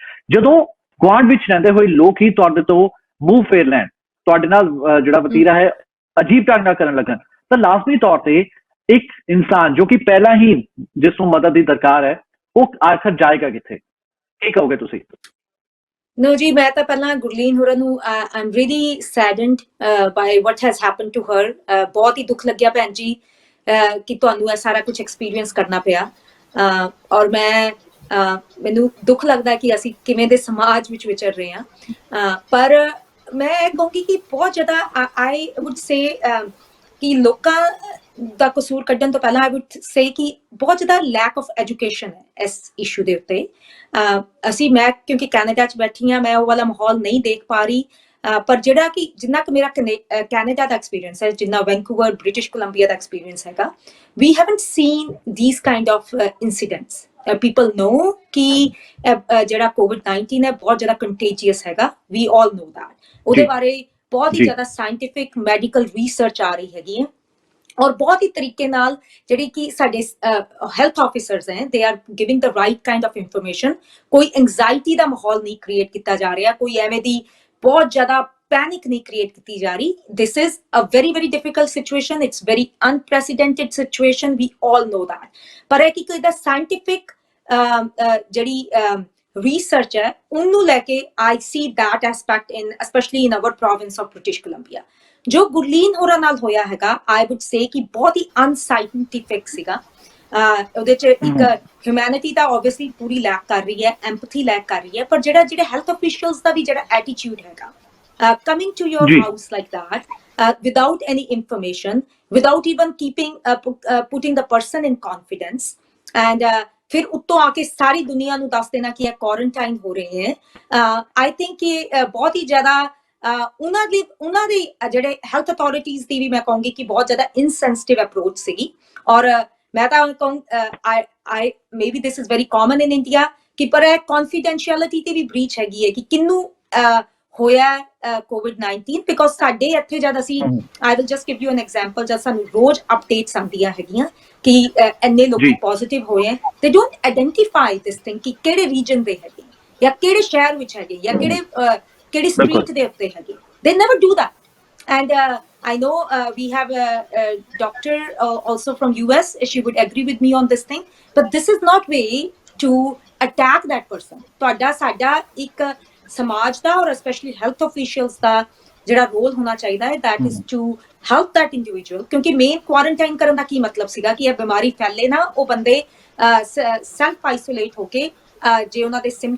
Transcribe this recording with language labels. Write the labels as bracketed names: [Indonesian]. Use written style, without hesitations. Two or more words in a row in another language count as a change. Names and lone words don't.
[Punjabi] ਜਦੋਂ ਗੁਆਂਢ ਵਿੱਚ ਰਹਿੰਦੇ ਹੋਏ ਲੋਕ ਹੀ ਤੁਹਾਡੇ ਤੋਂ ਮੂੰਹ ਫੇਰ ਲੈਣ, ਤੁਹਾਡੇ ਨਾਲ ਜਿਹੜਾ ਵਤੀਰਾ ਹੈ ਅਜੀਬ ਢੰਗ ਨਾਲ ਕਰਨ ਲੱਗਣ, ਤਾਂ ਲਾਜ਼ਮੀ ਤੌਰ ਤੇ ਇੱਕ ਇਨਸਾਨ ਜੋ ਕਿ ਪਹਿਲਾਂ ਹੀ ਜਿਸ ਨੂੰ ਮਦਦ ਦੀ ਦਰਕਾਰ ਹੈ, ਉਹ ਆਖਰ ਜਾਏਗਾ ਕਿੱਥੇ? ਕੀ ਕਹੋਗੇ ਤੁਸੀਂ? [English] No [Punjabi] ਜੀ, ਮੈਂ ਤਾਂ ਪਹਿਲਾਂ ਗੁਰਲੀਨ ਹੋਰਾਂ ਨੂੰ [English] I'm really saddened by what has happened to her. [Punjabi] ਬਹੁਤ ਹੀ ਦੁੱਖ ਲੱਗਿਆ ਭੈਣ ਜੀ ਕਿ ਤੁਹਾਨੂੰ ਇਹ ਸਾਰਾ ਕੁਝ ਐਕਸਪੀਰੀਅੰਸ ਕਰਨਾ ਪਿਆ। ਔਰ ਮੈਨੂੰ ਦੁੱਖ ਲੱਗਦਾ ਕਿ ਅਸੀਂ ਕਿਵੇਂ ਦੇ ਸਮਾਜ ਵਿੱਚ ਵਿਚਰ ਰਹੇ ਹਾਂ। ਪਰ ਮੈਂ ਇਹ ਕਹੂੰਗੀ ਕਿ ਬਹੁਤ ਜ਼ਿਆਦਾ [English] I would say [Punjabi] ਕਿ ਲੋਕਾਂ ਦਾ ਕਸੂਰ ਕੱਢਣ ਤੋਂ ਪਹਿਲਾਂ [English] I would say [Punjabi] ਕਿ ਬਹੁਤ ਜ਼ਿਆਦਾ [English] lack of education [Punjabi] ਹੈ ਇਸ ਇਸ਼ੂ ਦੇ ਉੱਤੇ। ਮੈਂ ਕਿਉਂਕਿ ਕੈਨੇਡਾ 'ਚ ਬੈਠੀ ਹਾਂ, ਮੈਂ ਉਹ ਵਾਲਾ ਮਾਹੌਲ ਨਹੀਂ ਦੇਖ ਪਾ ਰਹੀ। ਪਰ ਜਿਹੜਾ ਕਿ ਜਿੰਨਾ ਕੁ ਮੇਰਾ ਕੈਨੇਡਾ ਦਾ ਐਕਸਪੀਰੀਅੰਸ ਹੈ, ਜਿੰਨਾ ਵੈਂਕੂਵਰ, ਬ੍ਰਿਟਿਸ਼ ਕੋਲੰਬੀਆ ਦਾ ਐਕਸਪੀਰੀਅੰਸ ਹੈਗਾ, [English] we haven't seen these kind of incidents. People know [Punjabi] ਕਿ ਜਿਹੜਾ COVID-19 ਹੈ ਬਹੁਤ ਜ਼ਿਆਦਾ ਕੰਟੇਜੀਅਸ ਹੈਗਾ, [English] we all know that. [Punjabi] ਉਹਦੇ ਬਾਰੇ ਬਹੁਤ ਹੀ ਜ਼ਿਆਦਾ [English] scientific medical research [Punjabi] ਆ ਰਹੀ ਹੈਗੀ ਹੈ ਔਰ ਬਹੁਤ ਹੀ ਤਰੀਕੇ ਨਾਲ ਜਿਹੜੀ ਕਿ ਸਾਡੇ [English] health officers [Punjabi] ਹੈ, [English] they are giving the right kind of information. [Punjabi] ਕੋਈ ਐਂਗਜ਼ਾਇਟੀ ਦਾ ਮਾਹੌਲ ਨਹੀਂ ਕ੍ਰੀਏਟ ਕੀਤਾ ਜਾ ਰਿਹਾ, ਕੋਈ ਐਵੇਂ ਦੀ ਬਹੁਤ ਜ਼ਿਆਦਾ ਪੈਨਿਕ ਨਹੀਂ ਕ੍ਰੀਏਟ ਕੀਤੀ ਜਾ ਰਹੀ। [English] This is a very very difficult situation. It's very unprecedented situation. We all know that. [Punjabi] ਪਰ ਇਹ ਕਿ ਕੋਈ ਦਾ ਸਾਇੰਟੀਫਿਕ ਜਿਹੜੀ research ਹੈ ਉਹਨੂੰ ਲੈ ਕੇ [English] I see that aspect in especially in our province of British Columbia. [Punjabi] ਜੋ ਗੁਰਲੀਨ ਹੋਰਾਂ ਨਾਲ ਹੋਇਆ ਹੈਗਾ [English] I would say [Punjabi] ਕਿ ਬਹੁਤ ਹੀ ਅਨਸਾਇੰਟੀਫਿਕ ਸੀਗਾ। ਉਹਦੇ 'ਚ ਇੱਕ ਹਿਊਮੈਨਿਟੀ ਤਾਂ ਓਬਵੀਅਸਲੀ ਪੂਰੀ ਲੈਕ ਕਰ ਰਹੀ ਹੈ, [English] empathy lack [Punjabi] ਕਰ ਰਹੀ ਹੈ, ਪਰ ਜਿਹੜੇ [English] health officials [Punjabi] ਦਾ ਵੀ ਜਿਹੜਾ ਐਟੀਟਿਊਡ ਹੈਗਾ [English] coming to your house like that without any information, without even putting the person in confidence and [Punjabi] ਫਿਰ ਉੱਤੋਂ ਆ ਕੇ ਸਾਰੀ ਦੁਨੀਆ ਨੂੰ ਦੱਸ ਦੇਣਾ ਕਿ ਇਹ ਕੁਆਰੰਟਾਈਨ ਹੋ ਰਹੇ ਹੈ। [English] I think [Punjabi] ਕਿ ਬਹੁਤ ਹੀ ਜ਼ਿਆਦਾ ਉਹਨਾਂ ਦੇ ਜਿਹੜੇ [English] health authorities [Punjabi] ਦੀ ਵੀ ਮੈਂ ਕਹੂੰਗੀ ਕਿ ਬਹੁਤ ਜ਼ਿਆਦਾ [English] insensitive approach [Punjabi] ਸੀਗੀ। ਔਰ ਮੈਂ ਤਾਂ ਕਹੂੰ [English] maybe this is very common in India [Punjabi] ਕਿ ਪਰ ਇਹ ਕੌਨਫੀਡੈਂਸ਼ੀਅਲਿਟੀ ਤੇ ਵੀ ਬ੍ਰੀਚ ਹੈਗੀ ਹੈ ਕਿ ਕਿਹਨੂੰ ਹੋਇਆ COVID-19 ਬਿਕੋਜ਼ ਸਾਡੇ ਇੱਥੇ ਜਦ ਅਸੀਂ [English] I will just give you an example, [Punjabi] ਜਦ ਸਾਨੂੰ ਰੋਜ਼ ਅਪਡੇਟਸ ਆਉਂਦੀਆਂ ਹੈਗੀਆਂ ਕਿ ਇੰਨੇ ਲੋਕੀ ਪੋਜ਼ਿਟਿਵ ਹੋਏ ਹੈ, [English] they don't identify this thing [Punjabi] ਕਿ ਕਿਹੜੇ ਰੀਜਨ ਦੇ ਹੈਗੇ ਜਾਂ ਕਿਹੜੇ ਸ਼ਹਿਰ ਵਿੱਚ ਹੈਗੇ ਜਾਂ ਕਿਹੜੀ ਸਟਰੀਟ ਦੇ ਉੱਤੇ ਹੈਗੇ। [English] They never do that. And I know we have a doctor also from US. She would agree with me on this thing. But this is not way to attack that person. [Punjabi] ਤੁਹਾਡਾ ਸਾਡਾ ਇੱਕ ਸਮਾਜ ਦਾ ਔਰ [English] specially health officials [Punjabi] ਦਾ ਜਿਹੜਾ ਰੋਲ ਹੋਣਾ ਚਾਹੀਦਾ ਹੈ [English] that is to help that individual. [Punjabi] ਕਿਉਂਕਿ ਮੇਨ ਕੁਆਰੰਟਾਈਨ ਕਰਨ ਦਾ ਕੀ ਮਤਲਬ ਸੀਗਾ ਕਿ ਇਹ ਬਿਮਾਰੀ ਫੈਲੇ ਨਾ, ਉਹ ਬੰਦੇ [English] self isolate [Punjabi] ਹੋ ਕੇ ਜੇ ਉਹਨਾਂ ਦੇ ਸਿੰਪਟਮਸ